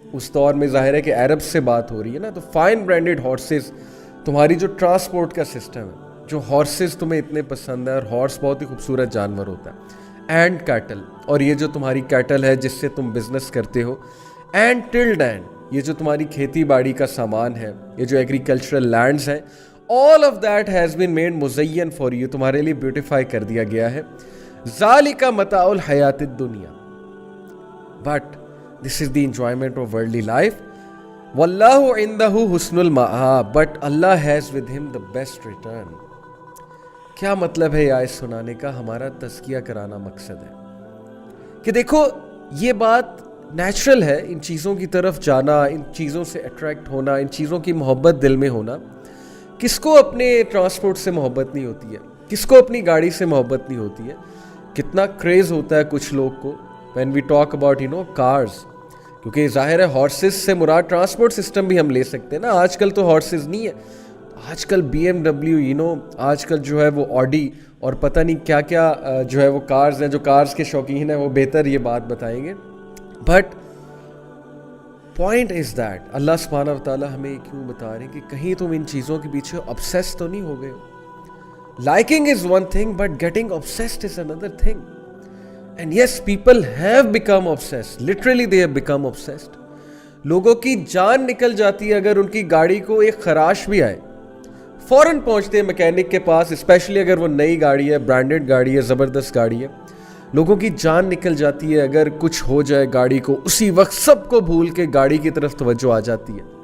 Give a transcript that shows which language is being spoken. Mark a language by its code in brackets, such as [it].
[ur] اس دور میں ظاہر ہے کہ عرب سے بات ہو رہی ہے نا, تو فائن برانڈڈ ہارسز, تمہاری جو ٹرانسپورٹ کا سسٹم ہے, جو ہارسز تمہیں اتنے پسند ہے, اور ہارس بہت ہی خوبصورت جانور ہوتا ہے. [en] and cattle, [ur] اور یہ جو تمہاری کیٹل ہے جس سے تم بزنس کرتے ہو. [en] and tilled and, [ur] یہ جو تمہاری کھیتی باڑی کا سامان ہے, یہ جو ایگریکلچرل لینڈز ہیں, [en] all of that has been made [ur] مزین for you, تمہارے لیے بیوٹیفائی کر دیا گیا ہے. [ar] ذالک متاع الحیات الدنیا, [en] but this is the enjoyment of worldly life. [ar] Wallahu indahu husnul ma'ab, [en] but Allah has with him the best return. [ur] کیا مطلب ہے آیت سنانے کا؟ ہمارا تزکیہ کرانا مقصد ہے کہ دیکھو یہ بات نیچرل ہے, ان چیزوں کی طرف جانا, ان چیزوں سے اٹریکٹ ہونا, ان چیزوں کی محبت دل میں ہونا. کس کو اپنے ٹرانسپورٹ سے محبت نہیں ہوتی ہے؟ کس کو اپنی گاڑی سے محبت نہیں ہوتی ہے؟ کتنا کریز ہوتا ہے کچھ لوگ کو [en] when we talk about cars, [ur] کیونکہ ظاہر ہے ہارسز سے مراد ٹرانسپورٹ سسٹم بھی ہم لے سکتے ہیں نا. آج کل تو ہارسز نہیں ہے, آج کل BMW, آج کل جو ہے وہ آڈی اور پتہ نہیں کیا کیا جو ہے وہ کارز ہیں. جو کارز کے شوقین ہیں وہ بہتر یہ بات بتائیں گے. [en] but point is that [ur] اللہ سبحانہ و تعالیٰ ہمیں کیوں بتا رہے ہیں کہ کہیں تم ان چیزوں کے پیچھے obsessed تو نہیں ہو گئے ہو. [en] Liking is one thing, but getting obsessed is another thing. And yes, people have become obsessed. Literally they have become obsessed. [ur] لوگوں کی جان نکل جاتی ہے اگر ان کی گاڑی کو ایک خراش بھی آئے, فوراً پہنچتے ہیں میکینک کے پاس, اسپیشلی اگر وہ نئی گاڑی ہے, برانڈڈ گاڑی ہے, زبردست گاڑی ہے. لوگوں کی جان نکل جاتی ہے اگر کچھ ہو جائے گاڑی کو, اسی وقت سب کو بھول کے گاڑی کی طرف توجہ آ جاتی ہے.